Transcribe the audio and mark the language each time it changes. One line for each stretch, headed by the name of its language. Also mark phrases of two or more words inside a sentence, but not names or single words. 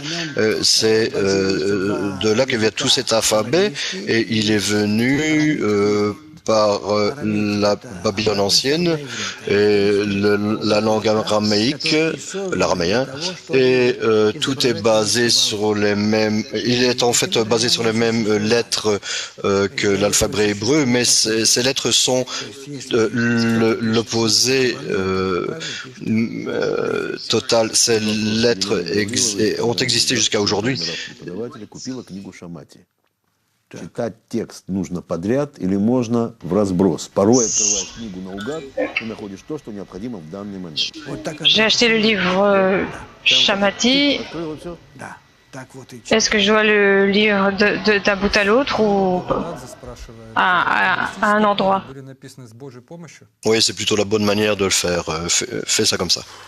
French: C'est de là que vient tout cet alphabet et il est venu par la Babylone ancienne et la langue araméique, l'araméen, et tout est basé sur les mêmes. Il est en fait basé sur les mêmes lettres que l'alphabet hébreu, mais ces lettres sont l'opposé total. Ces lettres ont existé jusqu'à aujourd'hui.
Russian: Читать текст нужно подряд или можно в разброс. Порой открываешь книгу наугад и находишь то, что необходимо в данный момент.
French: J'ai acheté le livre Shamati. Est-ce que je dois le lire d'un bout à l'autre ou à un endroit? Oui, c'est plutôt la bonne manière de le faire. Fais ça comme ça.